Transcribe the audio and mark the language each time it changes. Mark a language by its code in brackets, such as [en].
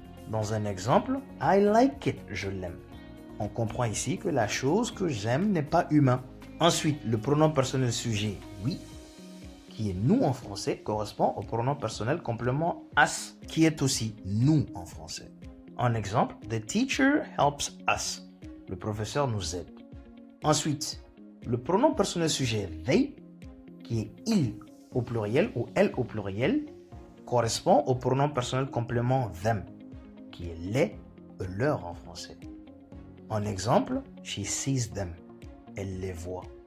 [fr] Dans un exemple, [en] I like it, [fr] je l'aime. On comprend ici que la chose que j'aime n'est pas humain. Ensuite, le pronom personnel sujet we, qui est nous en français, correspond au pronom personnel complément us, qui est aussi nous en français. En exemple, [en] the teacher helps us. [fr] Le professeur nous aide. Ensuite, le pronom personnel sujet they, qui est il au pluriel ou elle au pluriel, correspond au pronom personnel complément them, qui est les, leur en français. En exemple, [en] she sees them, [fr] elle les voit.